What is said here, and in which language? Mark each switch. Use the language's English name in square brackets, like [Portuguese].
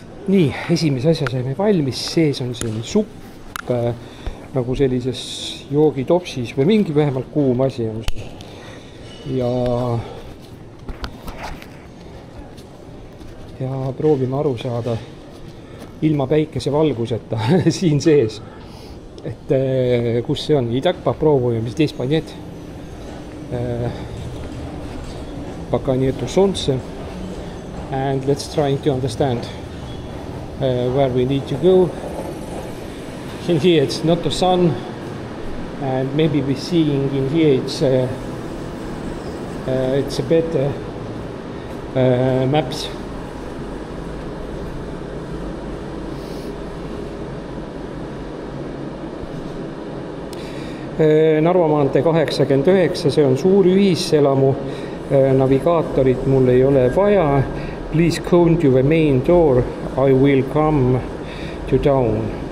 [Estonian] Nii, esimese asja saime valmis, sees on siin supp nagu sellises joogitopsis või mingi vähemalt kuum asi on. Ja proovime aru saada ilma päikesevalguseta siin sees, et kus see on. [Russian] Итак, попробуем здесь понять, пока нету солнца. [English] And let's try to understand where we need to go. In here it's not the sun, and maybe we're seeing in here it's a better maps. [Estonian] Narva maantee 89, see on suur ühiselamu, navigaatorit mul ei ole vaja. [English] Please come to the main door, I will come to town.